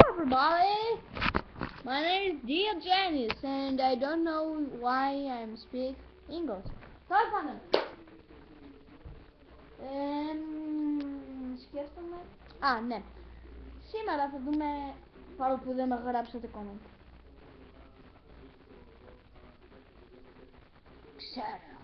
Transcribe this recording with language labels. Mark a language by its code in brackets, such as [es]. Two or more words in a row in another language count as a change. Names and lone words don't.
[en] everybody. My name is Dear Janice and I don't know why I'm speak English. [el] Τώρα πάμε. Σκέφτομαι. Α, ναι. Σήμερα θα δούμε, παρόλο που δεν με γράψατε comment. Ξέρω.